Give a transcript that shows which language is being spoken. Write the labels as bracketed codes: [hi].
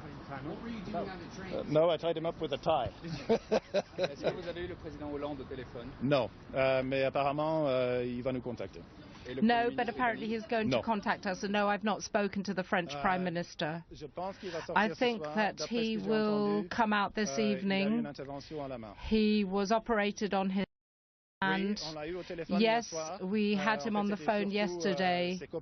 [en] What were you doing on the train? No, I tied him up with a tie. [fr] Est-ce que vous avez eu le président Hollande au téléphone? [en] No, [fr] mais apparemment il va nous contacter. [en] No, but apparently he's going to contact us. And no, I've not spoken to the French Prime Minister. I think that he will come out this evening. He was operated on his hand. Yes, we had him on the phone yesterday.